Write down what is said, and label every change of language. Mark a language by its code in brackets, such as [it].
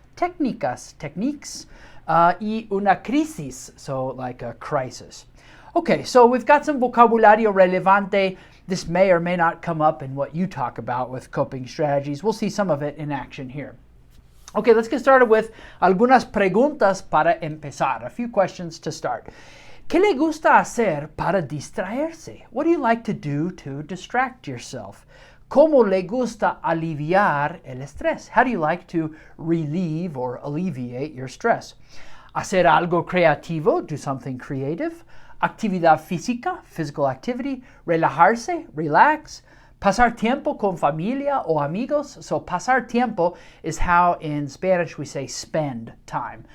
[en] Técnicas, techniques. [es] Y una crisis, [en] so like a crisis. Okay, so we've got some [es] vocabulario relevante. [en] This may or may not come up in what you talk about with coping strategies. We'll see some of it in action here. Okay, let's get started with [es] algunas preguntas para empezar. [en] A few questions to start. [es] ¿Qué le gusta hacer para distraerse? [en] What do you like to do to distract yourself? [es] ¿Cómo le gusta aliviar el estrés? [en] How do you like to relieve or alleviate your stress? [es] Hacer algo creativo, [en] do something creative. [es] Actividad física, [en] physical activity. [es] Relajarse, relax. Pasar tiempo con familia o amigos. [en] So pasar tiempo is how in Spanish we say spend time.